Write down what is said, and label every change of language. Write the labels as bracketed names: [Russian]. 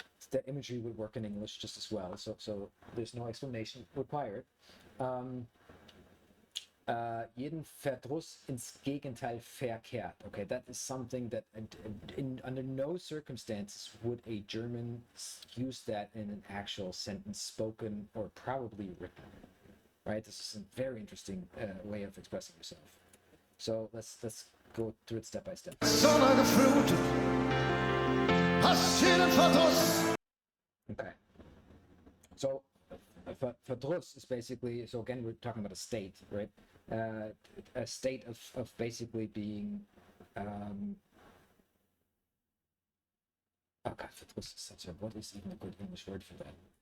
[English] The imagery would work in English just as well. So there's no explanation required. [German] Jeden Verdruss ins Gegenteil verkehrt. [English] Okay, that is something that under no circumstances would a German use that in an actual sentence, spoken or probably written. Right? This is a very interesting way of expressing yourself. So let's go through it step by step. [German] Sonne geflutet, hast jeden Verdruss. [English] Okay. So Verdruss is basically, so again, we're talking about a state, right? A state of basically being, oh God, Verdruss is such a, what is even a good English word for that?